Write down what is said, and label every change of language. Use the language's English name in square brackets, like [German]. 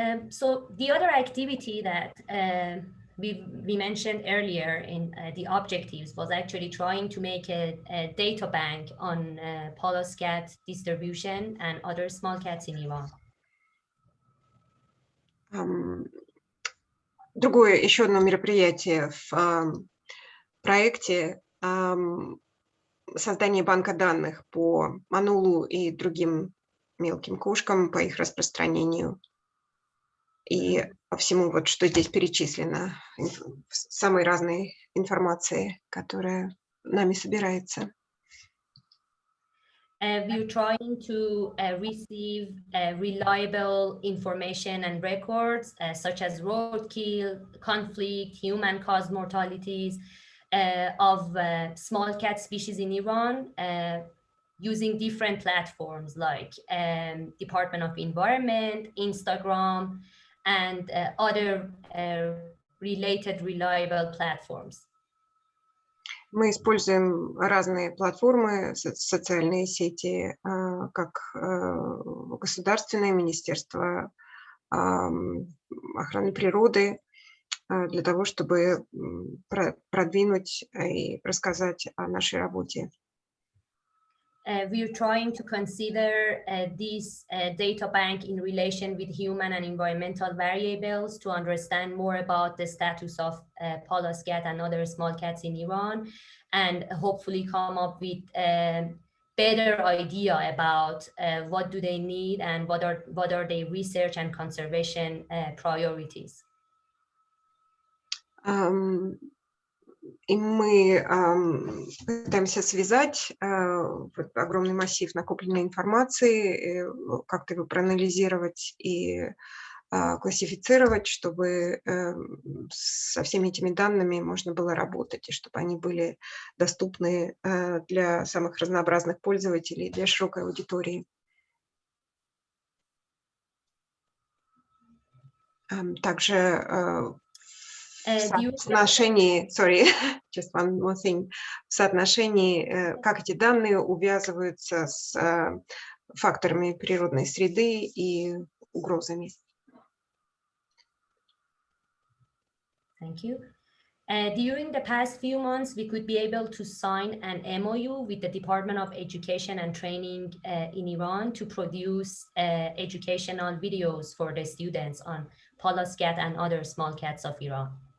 [English] So the other activity that we mentioned earlier in the objectives was actually trying to make a data bank on Pallas cat distribution and other small cats in Iran. [Russian] Другое, еще одно мероприятие в проекте создание банка данных по манулу и другим мелким кошкам, по их распространению. И по всему, вот что здесь перечислено, самой разной информации, которая нами собирается. [English] We're trying to receive reliable information and records such as roadkill, conflict, human-caused mortalities of small cat species in Iran using different platforms like Department of Environment, Instagram, and other related reliable platforms. [Russian] Мы используем разные платформы, социальные сети, как государственное министерство охраны природы, для того, чтобы продвинуть и рассказать о нашей работе. [English] We're trying to consider this data bank in relation with human and environmental variables to understand more about the status of Pallas cat and other small cats in Iran, and hopefully come up with a better idea about what do they need and what are their research and conservation priorities. [Russian] И мы пытаемся связать огромный массив накопленной информации, как-то его проанализировать и классифицировать, чтобы со всеми этими данными можно было работать, и чтобы они были доступны для самых разнообразных пользователей, для широкой аудитории. Также в соотношении, [English] just one more thing, [Russian] в соотношении, как эти данные увязываются с факторами природной среды и угрозами. [English] Thank you. During the past few months, we could be able to sign an MOU with the Department of Education and Training in Iran to produce educational videos for the students on Pallas cat and other small cats of Iran.